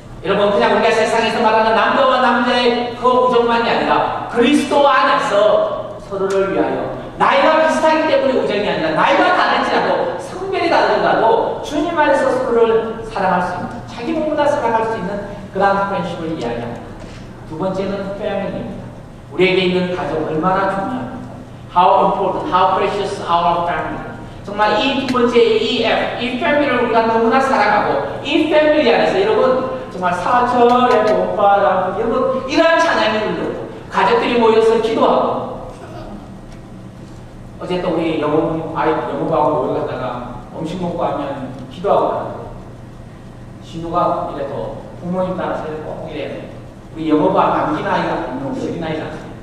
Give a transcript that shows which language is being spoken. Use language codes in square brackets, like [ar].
[ko] 여러분, 그냥 우리가 세상에서 말하는 남자와 남자의 그 우정만이 아니라 그리스도 안에서 서로를 위하여 나이가 비슷하기 때문에 우정이 아니라 나이가 다를지라도 성별이 다르더라도 주님 안에서 서로를 사랑할 수 있는, 자기 몸보다 사랑할 수 있는 그러한 프렌십을 이야기합니다. 두 번째는 패밀리입니다. 우리에게 있는 가족 얼마나 중요합니까? [en] How important, how precious our family. [ko] 정말 이 두 번째 이 F, 이 패밀리를 우리가 너무나 사랑하고 이 패밀리 안에서 여러분 정말 사철의 봄바람, 여러분 이러한 찬양이 울리고 가족들이 모여서 기도하고 어제 또 우리 영어부하고 모여가다가 음식 먹고 하면 기도하고 가고 진우가 이래 또 부모님 따라서 꼭 이래 우리 영어부와 남긴 아이가 어린 아이잖아요.